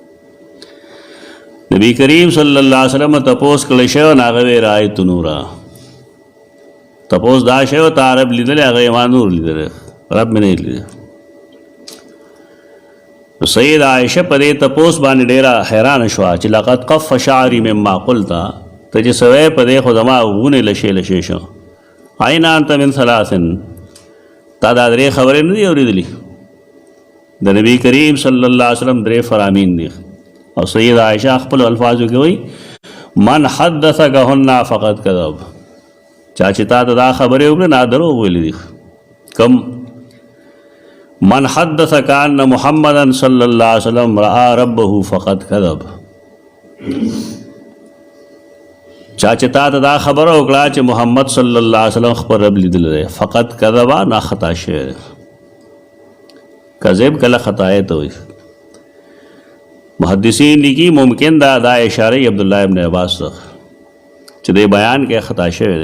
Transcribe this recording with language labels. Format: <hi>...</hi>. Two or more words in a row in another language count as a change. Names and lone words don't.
<ps>نبی کریم</ps> <ar>صلی الله علیه وسلم</ar> <ps>تپوس کړی شوی نو هغه وی</ps> <ar>رأیت نورا.</ar> <ps>تپوس دا شوی تا رب لیدلی، هغه ما نور لیدلی، رب مې نه لیدلی. سید عائشہ په دې تپوس باندې ډیره حیران شوه چې</ps> <ar>لقد قف شعري مما قلت،</ar> <ps>ته چې سوی په دې خو زما غونې لشې شو.</ps> <ar>عین انت من ثلاث،</ar> <ps>تا دا درې خبرې نه دي اورېدلي؟ د نبی کریم</ps> <ar>صلی الله علیه وسلم</ar> <ps>درې فرامین دي. او سید عائشہ خپل الفاظو کې وایي</ps> <ar>من حدثکهن فقد کذب،</ar> <ps>چا چې تا ته دا خبرې وکړې نه دروغ ویلي دي.</ps> <ar>کم من حدثک ان محمدا صلی الله علیه وسلم رأى ربه فقد کذب،</ar> <ps>چا چې تا ته دا خبره وکړه چې محمد</ps> <ar>صلی الله علیه وسلم</ar> <ps>خپل رب لیدلی دی، فقط کذب، نا خطا شوی دی. کذب کله خطا ته وایي. محدثین لیکي ممکن دا اشاره عبدالله ابن عباس ته چې دی بیان کې خطا شوی دی.</ps>